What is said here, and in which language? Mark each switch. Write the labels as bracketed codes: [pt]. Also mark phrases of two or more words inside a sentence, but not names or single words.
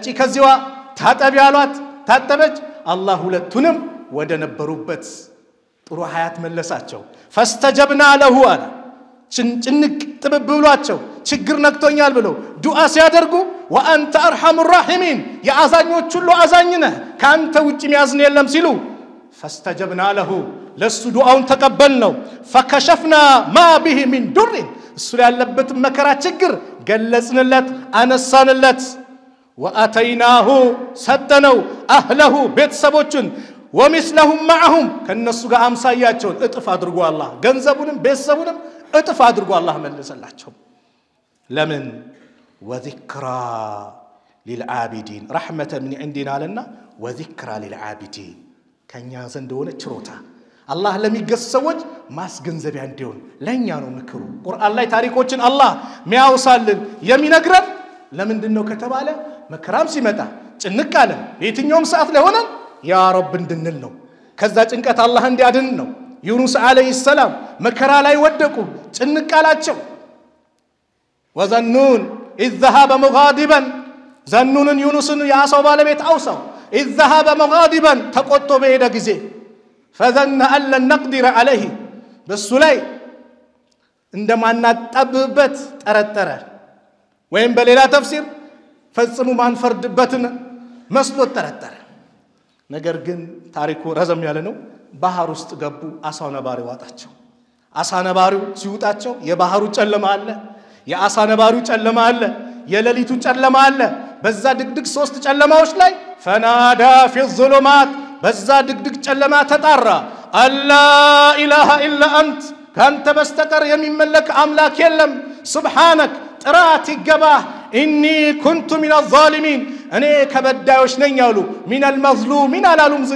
[am] ከዚዋ ታጠቢ ያሏት ታጠበች አላህ ሁለቱንም ወደ ነበሩበት ጥሩ ሀያት መለሳቸው [ar] فاستجبنا له [am] አለ ጭንጭንቅ ጥብብ ብሏቸው ችግር ነክቶኛል ብለው ዱዓ ሲያደርጉ [ar] وأنت أرحم الراحمين [am] ያዛኞች ሁሉ አዛኝነህ ካንተ ውጪ የሚያዝን የለም ሲሉ [ar] فاستجبنا له [am] ለሱ ዱዓውን ተቀበልነው [ar] فكشفنا ما به من ضر [am] እሱ ያለበት መከራ ችግር ገለጽንለት አነሳንለት واتيناه ሰጠነው اهله ቤተሰቦችን [ar] ومثلهم معهم [am] ከነሱ ጋር አምሳያቸውን እጥፍ አድርጎ አላህ ገንዘቡንም ቤተሰቡንም እጥፍ አድርጎ አላህ መለሰላቸው ለምን وذكرى [ar] للعابدين رحمة من عندنا لنا وذكرى للعابدين [am] ከኛ ዘንድ ሆነ ችሮታ አላህ ለሚገሰሰዎች ማስገንዘቢያ እንዲሆን ለኛ ነው ምክሩ ቁርአን ላይ ታሪኮችን አላህ ሚያውሳልን የሚነግረን ለምንድነው ከተባለ መከራም ሲመጣ ጭንቅ አለ የትኛውም ሰዓት ላይ ሆነን ያ ረብ እንድንል ነው ከዛ ጭንቀት አላህ እንዲያድን ነው ዩኑስ [ar] عليه السلام [am] መከራ ላይ ወደቁ ጭንቅ አላቸው ወዘኑን [ar] إذ ذهب مغاضبا [am] ዘኑንን ዩኑስን ያሳው ባለቤት አውሳው [ar] إذ ذهب مغاضبا [am] ተቆጥቶ በሄደ ጊዜ [ar] فظن أن لن نقدر عليه [am] በሱ ላይ እንደማናጣብበት ጠረጠረ ወይም በሌላ ተፍሲር ፈጽሙ ማንፈርድበትን መስሎት ጠረጠረ ነገር ግን ታሪኩ ረዘም ያለ ነው ባህር ውስጥ ገቡ አሳው ነባሪ ዋጣቸው አሳ ነባሪው ሲውጣቸው የባህሩ ጨለማ አለ የአሳ ነባሪው ጨለማ አለ የሌሊቱ ጨለማ አለ በዛ ድግድግ ሶስት ጨለማዎች ላይ [ar] فنادى في الظلمات [am] በዛ ድግድግ ጨለማ ተጣራ [ar] ألا إله إلا أنت [am] ካንተ በስተቀር የሚመለክ አምላክ የለም ሱብሃንክ ጥራት ይገባህ [ar] إني كنت من الظالمين [am] እኔ ከበዳዮች ነኝ አሉ [ar] من المظلومين [am] አላሉም ዝቅ